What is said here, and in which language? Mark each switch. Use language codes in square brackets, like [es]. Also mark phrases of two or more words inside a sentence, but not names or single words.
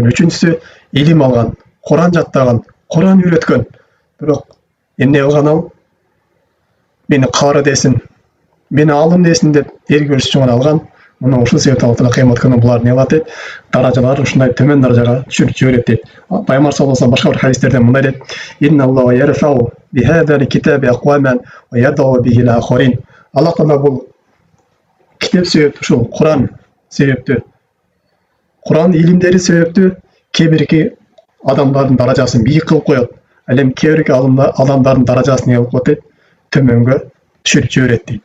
[ky] Үчүнчүсү илим алган, Kur'an jattagан, Kur'an үйрөткөн. Бирок эмне кылган ал? Мени кары десин, мени алым десин деп эл көрсүш үчүн алган. Мына ушул себептен Алла Таала кыямат күнү булар не кылат дейт? Даражалар ушундай төмөн даражага түшүрүп жиберет дейт. Пайгамбар [ar] صلى الله عليه وسلم [ky] башка бир хадистерде мындай дейт: [ar] "إن الله يرفع بهذا الكتاب أقواما ويضع به آخرين." [ky] Алла Таала бул китеп себептүү, ушул Kur'an себептүү, Kur'an илимдери себептүү кээ бирки адамдардын даражасын бийик кылып коет. Ал эми кээ бирки адамдардын даражасын кылып коет дейт, төмөнгө түшүрүп жиберет дейт.